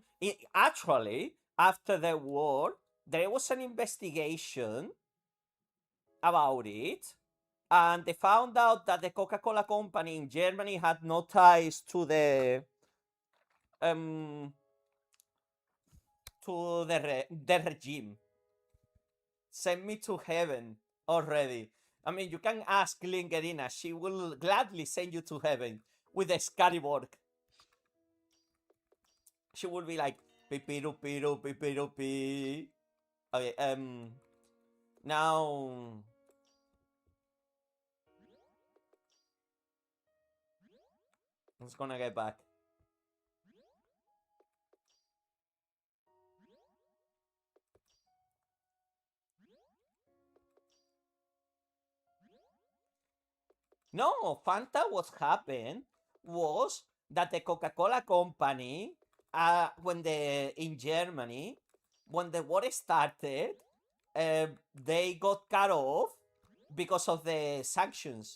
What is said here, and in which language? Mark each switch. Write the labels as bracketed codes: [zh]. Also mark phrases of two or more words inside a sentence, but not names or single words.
[en] Actually, after the war, there was an investigation about it, and they found out that the Coca-Cola company in Germany had no ties um to the regime. Send me to heaven already. I mean, you can ask Lingerina; she will gladly send you to heaven with a Scariborg. She will be like, pipiru piru pipiru pi. Okay, now it's gonna get back. No, Fanta, what happened was that the Coca-Cola company, when the in Germany, when the war started, they got cut off because of the sanctions.